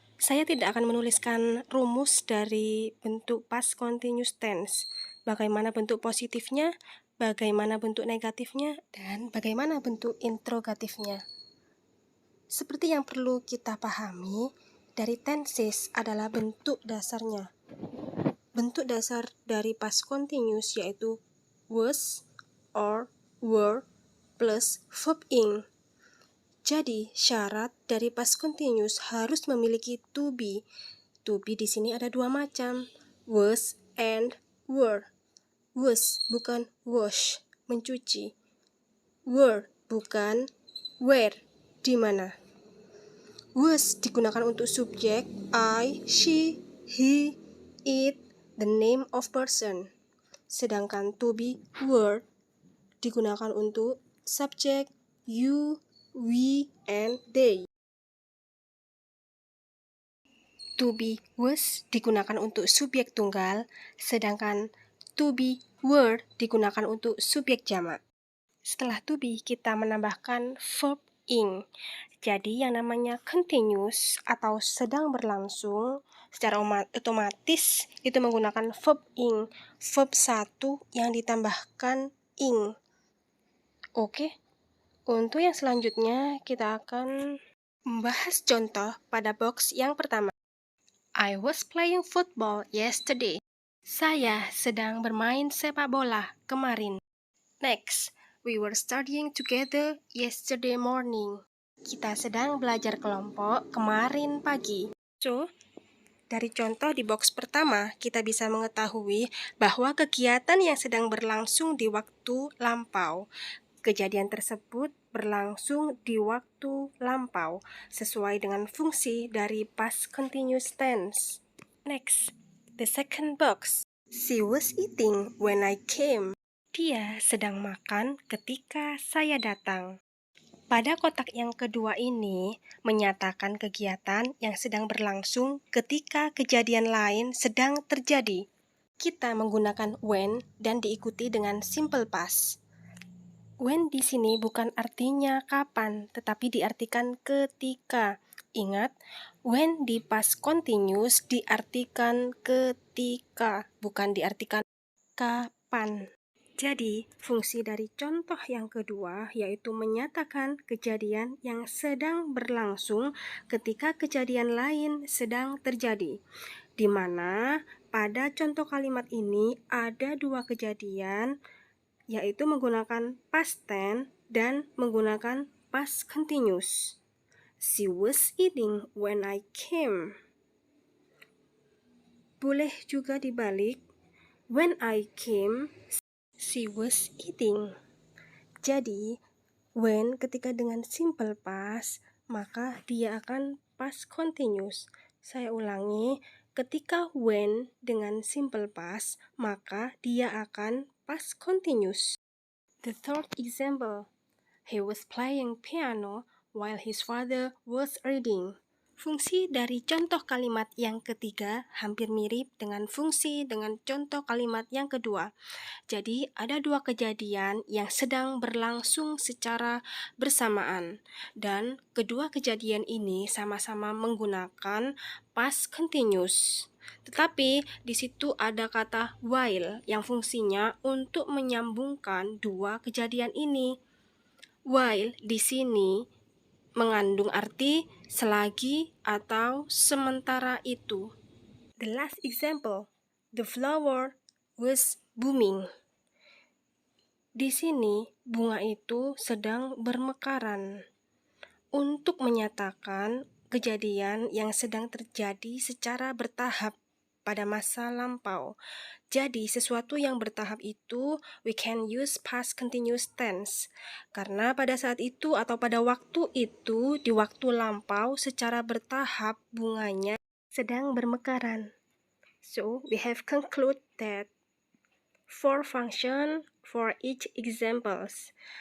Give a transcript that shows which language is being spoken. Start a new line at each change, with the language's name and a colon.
Indonesian: Saya tidak akan menuliskan rumus dari bentuk past continuous tense. Bagaimana bentuk positifnya, bagaimana bentuk negatifnya, dan bagaimana bentuk interrogatifnya. Seperti yang perlu kita pahami, dari tenses adalah bentuk dasarnya. Bentuk dasar dari past continuous yaitu was or were plus verb ing. Jadi, syarat dari past continuous harus memiliki to be. To be di sini ada dua macam, was and were. Was bukan wash, mencuci. Were bukan where, di mana. Was digunakan untuk subjek I, she, he, it,
English: the name of person.
Indonesian: Sedangkan to be were digunakan untuk subjek you, we, and they. To be was digunakan untuk subjek tunggal, sedangkan to be were digunakan untuk subjek jamak. Setelah to be, kita menambahkan verb ing. Jadi yang namanya continuous atau sedang berlangsung secara otomatis itu menggunakan verb ing, verb 1 yang ditambahkan ing. Oke, untuk yang selanjutnya kita akan membahas contoh pada box yang pertama.
English: I was playing football yesterday.
Indonesian: Saya sedang bermain sepak bola kemarin.
English: Next, we were studying together yesterday morning.
Indonesian: Kita sedang belajar kelompok kemarin pagi. So, dari contoh di box pertama, kita bisa mengetahui bahwa kegiatan yang sedang berlangsung di waktu lampau. Kejadian tersebut berlangsung di waktu lampau, sesuai dengan fungsi dari past continuous tense.
English: Next, the second box. She was eating when I came.
Indonesian: Dia sedang makan ketika saya datang. Pada kotak yang kedua ini menyatakan kegiatan yang sedang berlangsung ketika kejadian lain sedang terjadi. Kita menggunakan when dan diikuti dengan simple past. When di sini bukan artinya kapan, tetapi diartikan ketika. Ingat, when di past continuous diartikan ketika, bukan diartikan kapan. Jadi, fungsi dari contoh yang kedua yaitu menyatakan kejadian yang sedang berlangsung ketika kejadian lain sedang terjadi. Di mana pada contoh kalimat ini ada dua kejadian, yaitu menggunakan past tense dan menggunakan past continuous.
English: She was eating when I came.
Indonesian: Boleh juga dibalik,
English: when I came, she was eating.
Indonesian: Jadi, when ketika dengan simple past, maka dia akan past continuous. Saya ulangi, ketika when dengan simple past, maka dia akan past continuous.
English: The third example, he was playing piano while his father was reading.
Indonesian: Fungsi dari contoh kalimat yang ketiga hampir mirip dengan fungsi dengan contoh kalimat yang kedua. Jadi, ada dua kejadian yang sedang berlangsung secara bersamaan. Dan kedua kejadian ini sama-sama menggunakan past continuous. Tetapi di situ ada kata while yang fungsinya untuk menyambungkan dua kejadian ini. While di sini mengandung arti selagi atau sementara itu.
English: The last example, the flower was booming.
Indonesian: Di sini bunga itu sedang bermekaran. Untuk menyatakan kejadian yang sedang terjadi secara bertahap pada masa lampau. Jadi, sesuatu yang bertahap itu
English: we can use past continuous tense.
Indonesian: Karena pada saat itu atau pada waktu itu, di waktu lampau secara bertahap bunganya sedang bermekaran.
English: So, we have concluded that 4 function for each examples.